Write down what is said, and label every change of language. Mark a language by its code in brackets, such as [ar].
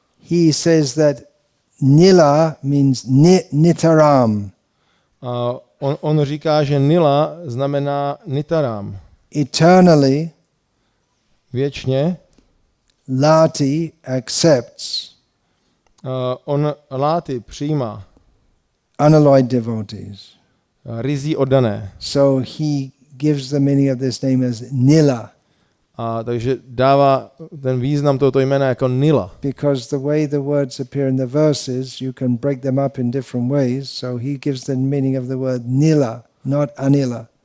[en] He says that Nila means nitaram. [cs] A on říká, že Nila znamená nitaram. [en] eternally, [cs] věčně, [en] Lati accepts [cs] on láty přijímá [en] unalloyed devotees. [cs] ryzí oddané. [en] So he gives the meaning of this name as Nila, [cs] A takže dává ten význam tohoto jména jako Nila. [en] because the way the words appear in the verses, you can break them up in different ways. So he gives the meaning of the word Nila, not Anilah.